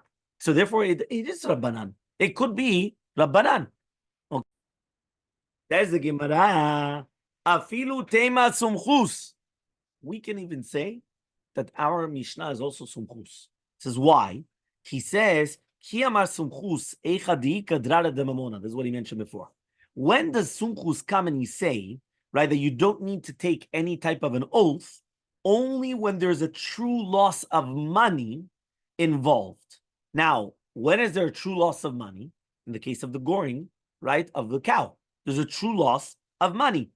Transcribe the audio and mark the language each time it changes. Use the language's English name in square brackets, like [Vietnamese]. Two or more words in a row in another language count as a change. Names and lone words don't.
[English] So therefore, it is Rabbanan. It could be Rabbanan. Okay. There's the Gemara. [Aramaic] אפילו תימא סומכוס. [English] We can even say that our Mishnah is also sumchus. It says why? He says, [Aramaic] כי אמר סומכוס היכא דאיכא דררא דממונא. [English] This is what he mentioned before. When does sumchus come and he say, right, that you don't need to take any type of an oath, only when there's a true loss of money involved. Now, when is there a true loss of money? In the case of the goring, right, of the cow, there's a true loss of money.